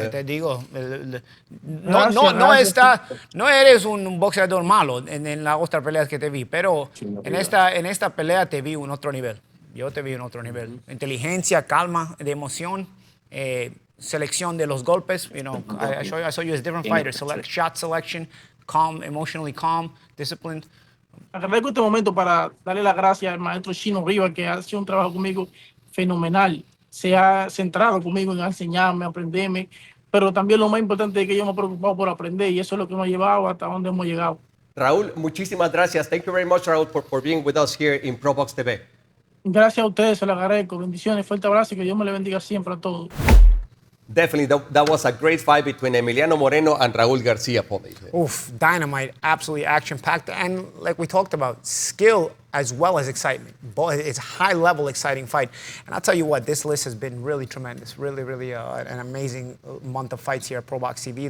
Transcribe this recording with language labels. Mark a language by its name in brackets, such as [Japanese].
[Spanish] Te digo, Gracias. no eres un boxeador malo en las otras peleas que te vi, pero en esta pelea te vi un otro nivel. Yo te vi un otro nivel. Inteligencia, calma, de emoción, selección de los golpes. [English] You know, I saw you as a different fighter. Shot selection, calm, emotionally calm, disciplined. [Spanish] Agradezco este momento para darle las gracias al maestro Chino Rivas, que ha hecho un trabajo conmigo fenomenal. Se ha centrado conmigo en enseñarme, aprenderme, pero también lo más importante es que yo me he preocupado por aprender y eso es lo que nos ha llevado hasta donde hemos llegado. Raúl, muchísimas gracias. [English] Thank you very much, Raúl, for being with us here in ProBox TV. [Spanish] Gracias a ustedes, se lo agradezco. Bendiciones, fuerte abrazo y que Dios me le bendiga siempre a todos. [English] Definitely, that was a great fight between Emiliano Moreno and Raúl Garcia, Paulie. Oof, dynamite, absolutely action-packed, and like we talked about, skill as well as excitement. It's a high-level, exciting fight. And I'll tell you what, this list has been really tremendous, really an amazing month of fights here at ProBox TV.